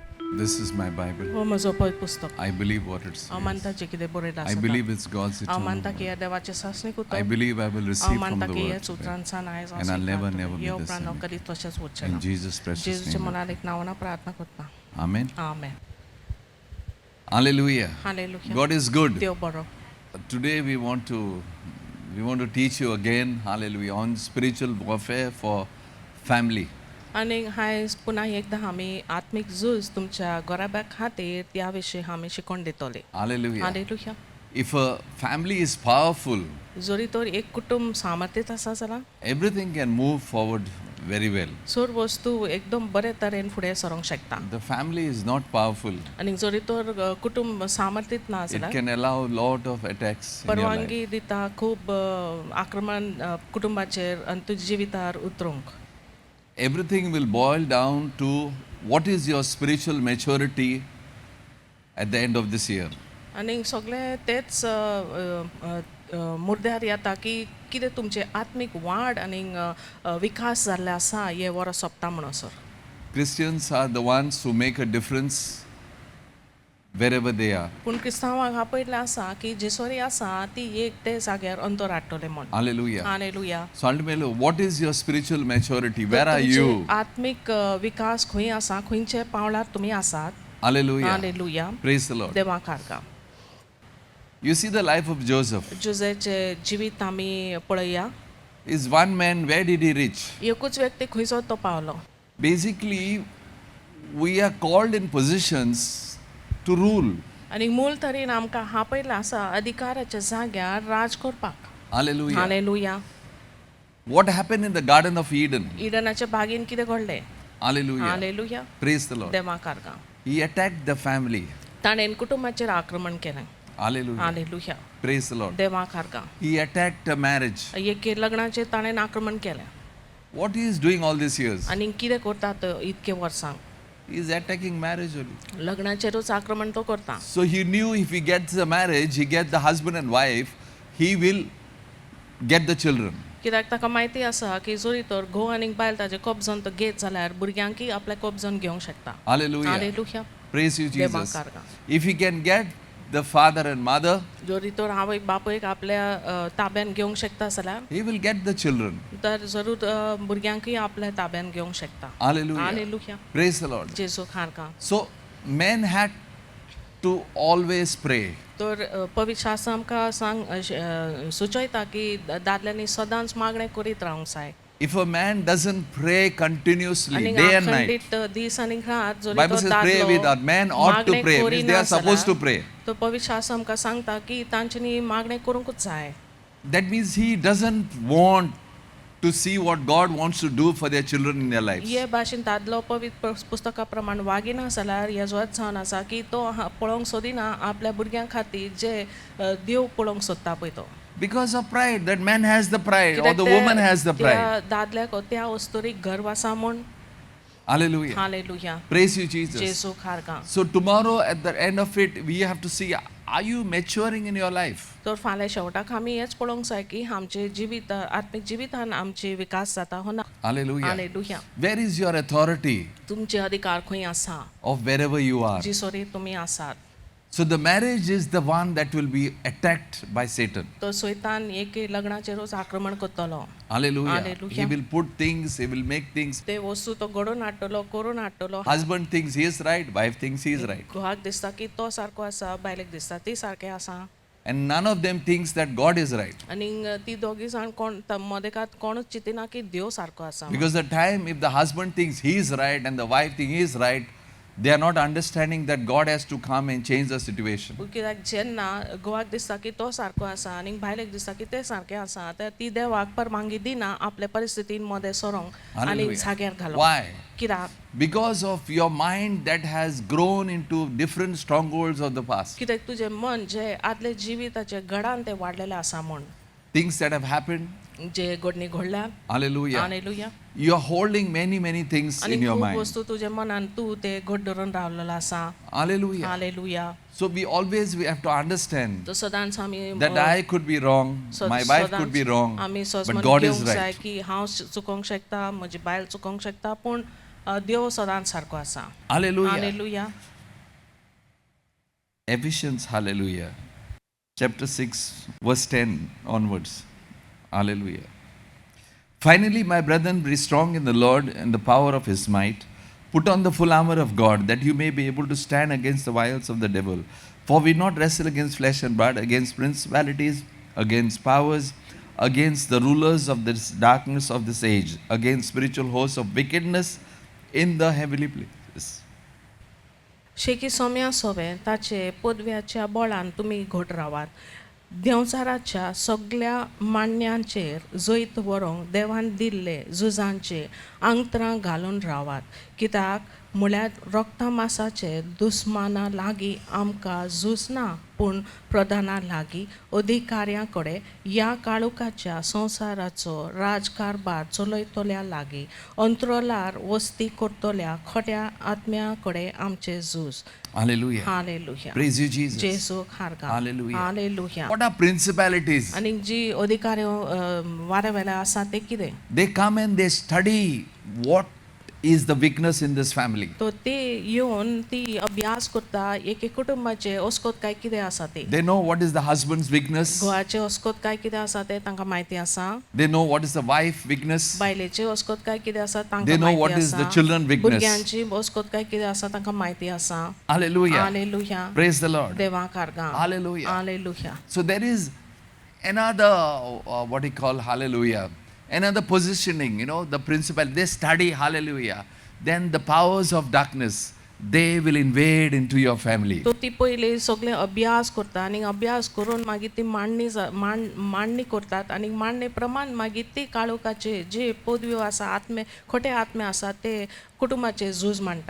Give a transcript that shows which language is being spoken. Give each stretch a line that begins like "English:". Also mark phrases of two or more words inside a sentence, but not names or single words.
English: This is my Bible.
Konkani: हो म्हजो पवित्र पुस्तक.
English: I believe what it
Konkani: हांव
English: says.
Konkani: मानता जें कितें बरयलां
English: I
Konkani: आसा
English: believe it's God's
Konkani: हांव
English: eternal
Konkani: मानता की
English: word.
Konkani: हें देवाचें सासणीक
English: I
Konkani: उतर.
English: believe I will
Konkani: हांव
English: receive from
Konkani: मानता
English: the
Konkani: की
English: word
Konkani: हेच
English: today.
Konkani: उतरांसान आयज
English: And I'll never, never
Konkani: हे
English: be the
Konkani: उपरांत हांव
English: same.
Konkani: कधीच तशेंच उरचें
English: In
Konkani: ना.
English: Jesus' precious
Konkani: जेजूच्या
English: name.
Konkani: मनालीक नांवान प्रार्थना करता.
English: Amen.
Konkani: आमेन.
English: Hallelujah.
Konkani: हालेलुया.
English: God is good.
Konkani: देव बरो.
English: Today we want to teach you again, hallelujah, on spiritual warfare for family.
Konkani: आनी आयज पुन्हा एकदां आमी आत्मीक झूज तुमच्या गोराब्या खातीर त्या विशीं आमी शिकोवन दितले.
English: Hallelujah.
Konkani: हालेलुया.
English: If a family is powerful,
Konkani: जरी तर एक कुटुंब सामर्थ्यत आसा जाल्यार
English: everything can move forward very well.
Konkani: चड वस्तू एकदम बरे तरेन फुडें सरोंक शकता.
English: The family is not powerful.
Konkani: आनी जरी तर कुटुंब सामर्थ्यत ना
English: It
Konkani: जाल्यार
English: can allow a lot of attacks in your life.
Konkani: परवानगी दिता खूब आक्रमण कुटुंबाचेर आनी तुज्या जिवितार उतरूंक.
English: Everything will boil down to what is your spiritual maturity at the end of this year.
Konkani: आनी सगळें तेच मुद्द्यार येता की कितें तुमचे आत्मीक वाड आनी विकास जाल्ले आसा हे वर्स सोंपता म्हणसर.
English: Christians are the ones who make a difference wherever they are.
Konkani: पूण क्रिस्तांवाक आपयल्लें आसा की जेसोरी आसा ती एक ते जाग्यार अंतर हाडटले म्हण.
English: Hallelujah.
Konkani: हालेलुया.
English: So ultimately, what is your spiritual maturity? Where are you?
Konkani: आत्मीक विकास खंय आसा खंयचे पावलार तुमी आसात.
English: Hallelujah.
Konkani: हालेलुया.
English: Praise the Lord.
Konkani: देवाक आर्गा.
English: You see the life of Joseph.
Konkani: जोसेफचे जिवीत आमी पळया.
English: Is one man, where did he reach?
Konkani: एकूच व्यक्ती खंयसर तो पावलो.
English: Basically, we are called in positions to rule.
Konkani: आनी मूल तरेन आमकां आपयल्लें आसा अधिकाराच्या जाग्यार राज करपाक.
English: Hallelujah.
Konkani: हालेलुया.
English: What happened in the Garden of Eden?
Konkani: इडनाच्या बागेन कितें घडलें.
English: Hallelujah.
Konkani: हालेलुया.
English: Praise the Lord.
Konkani: देवाक आर्गा.
English: He attacked the family.
Konkani: ताणेन कुटुंबाचेर आक्रमण केलें.
English: Hallelujah.
Konkani: हालेलुया.
English: Praise the Lord.
Konkani: देवाक आर्गा.
English: He attacked a marriage.
Konkani: एक लग्नाचेर ताणेन आक्रमण केलें.
English: What he is doing all these years?
Konkani: आनी कितें करतात इतके वर्सां.
English: He is attacking marriage only.
Konkani: लग्नाचेरूच आक्रमण तो करता.
English: So he knew if he gets the marriage, he gets the husband and wife, he will get the children.
Konkani: कित्याक ताका माहिती आसा की जरी तर घोव आनी बायल ताजे कब्जन तो घेत जाल्यार भुरग्यांकय आपल्या कब्जन घेवंक शकता.
English: Hallelujah.
Konkani: हालेलुया.
English: Praise you, Jesus.
Konkani: देवाक आर्गा.
English: If he can get the father and mother,
Konkani: जरी तर आवय बापयक आपल्या ताब्यान घेवंक शकता जाल्यार
English: he will get the children.
Konkani: तर जरूर भुरग्यांकय आपल्या ताब्यान घेवंक शकता.
English: Hallelujah.
Konkani: हालेलुया.
English: Praise the Lord.
Konkani: जेजू खारका.
English: So men had to always pray.
Konkani: तर पवित्र शास्त्र आमकां सुचयता की दादल्यांनी सदांच मागणें करीत रावंक जाय.
English: If a man doesn't pray continuously,
Konkani: आनी
English: day and night,
Konkani: अखंडीत दीस आनी रात जरी
English: Bible
Konkani: तो
English: says pray
Konkani: दादलो
English: without. Men ought to
Konkani: मागणें
English: pray. Means they are
Konkani: करिना
English: supposed to
Konkani: जाल्यार
English: pray.
Konkani: तो पवित्र शास्त्र आमकां सांगता की तांच्यांनी मागणें करूंकूच जाय.
English: That means he doesn't want to see what God wants to do for their children in their lives.
Konkani: हे भाशेन दादलो पवित्र पुस्तका प्रमाण वागिना जाल्यार हेजो अर्थ जावन आसा की तो पळोवंक सोदिना आपल्या भुरग्यां खातीर जे देव पळोवंक सोदता पळय तो.
English: Because of pride, that man has the pride or
Konkani: कित्याक
English: the woman has the pride.
Konkani: त्या दादल्याक त्या वस्तुरीक गर्व आसा म्हूण.
English: Hallelujah.
Konkani: हालेलुया.
English: Praise you, Jesus.
Konkani: जेजू खारका.
English: So tomorrow at the end of it, we have to see, are you maturing in your life?
Konkani: तर फाल्यां शेवटाक आमी हेच पळोवंक जाय की आमचे जिवीत आत्मीक जिवितान आमचे विकास जाता हो ना.
English: Hallelujah.
Konkani: हालेलुया.
English: Where is your authority
Konkani: तुमचे अधिकार खंय आसा
English: of wherever you are?
Konkani: जिसोरी तुमी आसात.
English: So the marriage is the one that will be attacked by Satan.
Konkani: तो सैतान एक लग्नाचेरूच आक्रमण करतलो.
English: Hallelujah. Hallelujah. He will put things, he will make things.
Konkani: ते वस्तू तो घडोवन हाडटलो करून हाडटलो.
English: Husband thinks he is right, wife thinks he is right.
Konkani: घोवाक दिसता की तो सारको आसा बायलेक दिसता ती सारकें आसा.
English: And none of them thinks that God is right.
Konkani: आनी ती दोगी जाण कोण मदेकात कोणूच चिंतिना की देव सारको आसा.
English: Because the time if the husband thinks he is right and the wife thinks he is right, they are not understanding that God has to come and change the situation.
Konkani: कित्याक जेन्ना घोवाक दिसता की तो सारको आसा आनी बायलेक दिसता की ते सारकें आसा तर ती देवाक परवानगी दिना आपल्या परिस्थितीन मदें सरोंक आनी
English: Hallelujah.
Konkani: जाग्यार घालूंक.
English: Why?
Konkani: कित्याक
English: Because of your mind that has grown into different strongholds of the past.
Konkani: कित्याक तुजें मन जे आदले जिविताचे घडान ते वाडलेले आसा म्हूण.
English: Things that have happened.
Konkani: जे घडणी घडल्या.
English: Hallelujah.
Konkani: हालेलुया.
English: You are holding many things
Konkani: आनी
English: in your
Konkani: खूब
English: mind.
Konkani: वस्तू तुजे मनान तूं ते घट धरून रावलेलो आसा.
English: Hallelujah.
Konkani: हालेलुया.
English: So we have to understand
Konkani: तो सदांच आमी
English: that I could be wrong, my wife could be wrong,
Konkani: आमी
English: but
Konkani: सजमन
English: God is
Konkani: घेवंक जाय
English: right.
Konkani: की हांव चुकोवंक शकता म्हजी बायल चुकोवंक शकता पूण देव सदांच सारको आसा.
English: Hallelujah.
Konkani: हालेलुया.
English: Ephesians, hallelujah. Chapter 6, verse 10 onwards. Hallelujah. Finally, my brethren, be strong in the Lord and the power of his might. Put on the full armor of God, that you may be able to stand against the wiles of the devil. For we not wrestle against flesh and blood, against principalities, against powers, against the rulers of this darkness of this age, against spiritual hosts of wickedness in the heavenly places.
Konkani: शेकी सोम्या सोवे ताचे पदव्याच्या बळान तुमी घट रावात. देंवचाराच्या सगळ्या मांड्यांचेर जैत व्हरूंक देवान दिल्ले झुजांचे आंगतरां घालून रावात. कित्याक म्हळ्यार रक्ता मांसाचे दुस्माना लागीं आमकां झूज ना, पूण प्रधाना लागीं अधिकाऱ्यां कडेन ह्या काळुकाच्या संवसाराचो राजकारभार चलयतल्या लागीं अंतरलार वस्ती करतल्या खोट्या आत्म्या कडेन आमचे झूज.
English: Hallelujah.
Konkani: हालेलुया.
English: Praise you, Jesus.
Konkani: जेजू खारगा.
English: Hallelujah.
Konkani: हालेलुया.
English: What are principalities?
Konkani: आणि जी अधिकारी वाऱ्या आसा ते कितें?
English: They come and they study what is the weakness in this family.
Konkani: तो ते येवन ती अभ्यास करता एक कुटुंबाचे अस्कोत काय कितें आसा ते.
English: They know what is the husband's weakness.
Konkani: घोवाचे अस्कोत काय कितें आसा ते तांकां माहिती आसा.
English: They know what is the wife weakness.
Konkani: बायलेचे अस्कोत काय कितें आसा
English: They
Konkani: तांकां
English: know what
Konkani: माहिती
English: is
Konkani: आसा.
English: the children weakness.
Konkani: भुरग्यांची अस्कोत काय कितें आसा तांकां माहिती आसा.
English: Hallelujah.
Konkani: हालेलुया.
English: Praise the Lord.
Konkani: देवा कारगा.
English: Hallelujah.
Konkani: हालेलुया.
English: So there is another, what you call, hallelujah, another positioning, the principle. They study, hallelujah. Then the powers of darkness, they will invade into your family.
Konkani: तो ती पहिले सगळे अभ्यास करता आणि अभ्यास करून मागीर ती मांडणी करतात आणि मांडणे प्रमाण मागीर ती काळोखाचे जे पदव्यो आसा आत्मे खोटे आत्मे आसा ते कुटुंबाचे झूज मांडटात.